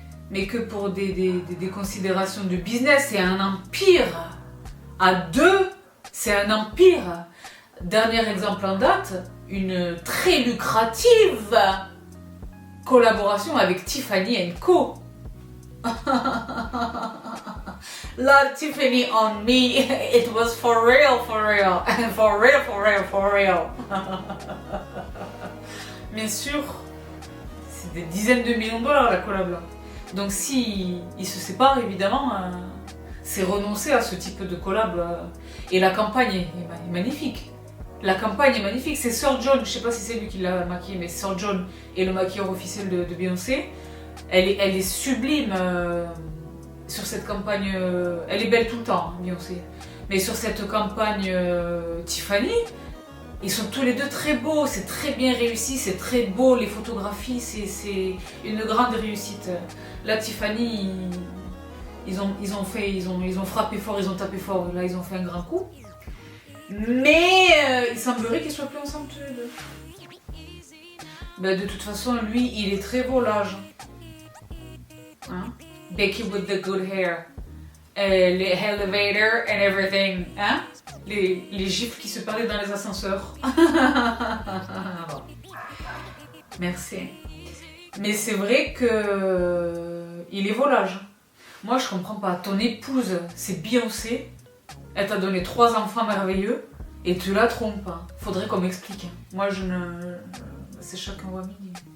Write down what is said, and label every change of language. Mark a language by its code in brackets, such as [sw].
[fr] Mais que pour des considérations de business, c'est un empire. À deux, c'est un empire. Dernier exemple en date, une très lucrative collaboration avec Tiffany & Co. [en] La Tiffany on me, it was for real, for real, for real, for real, for real. [fr] Bien sûr, c'est des dizaines de millions de dollars la collab là. Donc si ils se séparent, évidemment, c'est renoncer à ce type de collab. Et la campagne est magnifique. La campagne est magnifique. C'est Sir John, je sais pas si c'est lui qui l'a maquillé, mais Sir John est le maquilleur officiel de Beyoncé. Elle est sublime sur cette campagne. Elle est belle tout le temps, hein, Beyoncé. Mais sur cette campagne Tiffany, ils sont tous les deux très beaux. C'est très bien réussi, c'est très beau. Les photographies, c'est une grande réussite. Là, Tiffany, ils ont frappé fort, ils ont tapé fort. Là, ils ont fait un grand coup. Mais il semblerait qu'ils soient plus ensemble tous les deux. Ben, de toute façon, lui, il est très volage. Hein? [en] Becky with the good hair. Les elevator and everything. Hein? [fr] Les gifs qui se parlaient dans les ascenseurs. Bon. Merci. Mais c'est vrai que il est volage. Moi, je comprends pas. Ton épouse, c'est Beyoncé. Elle t'a donné 3 enfants merveilleux et tu la trompes. Hein. Faudrait qu'on m'explique. Moi, je ne... C'est chacun voit midi.